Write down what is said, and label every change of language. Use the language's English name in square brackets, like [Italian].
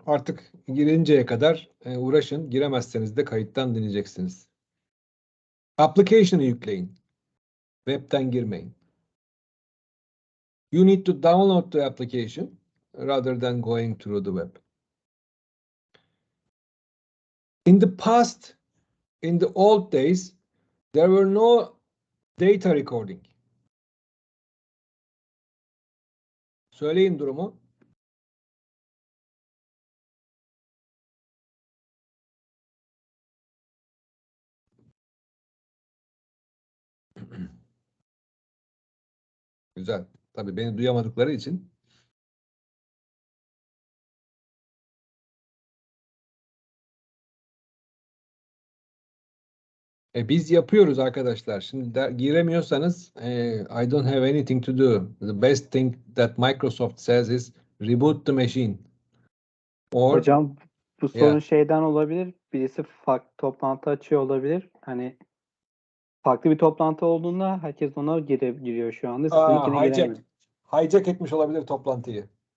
[Turkish] Artık girinceye kadar uğraşın. Giremezseniz de kayıttan dinleyeceksiniz. Application'ı yükleyin. Web'ten girmeyin. [English] You need to download the application rather than going through the web. In the past, in the old days, there were no data recording. [Turkish] Söyleyin durumu. Güzel. Tabii beni duyamadıkları için. Biz yapıyoruz arkadaşlar. Şimdi giremiyorsanız [English] I don't have anything to do. The best thing that Microsoft says is reboot the machine. Or, [Turkish] hocam bu sorun şeyden olabilir. Birisi farklı toplantı açıyor olabilir. Hani farklı bir toplantı olduğunda herkes ona giriyor şu anda. Sizinkine giremiyor. Hijack etmiş olabilir toplantıyı.